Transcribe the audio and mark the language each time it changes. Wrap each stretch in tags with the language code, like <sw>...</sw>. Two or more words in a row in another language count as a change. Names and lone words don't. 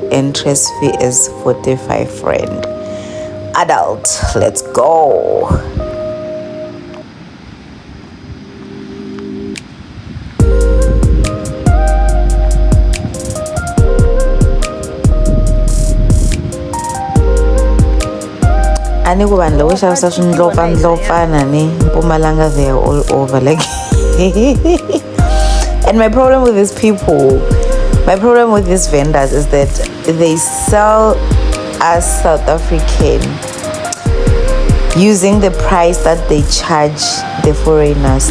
<en>Entrance fee is 45 rand. Adult, let's go.</en> <ts>Ani ku vanhu loko xavisa swindlopfandlopfana ni Mpumalanga,</ts> <en>they are all over like and my problem with these people, my problem with these vendors is that they sell us South African using the price that they charge the foreigners.</en>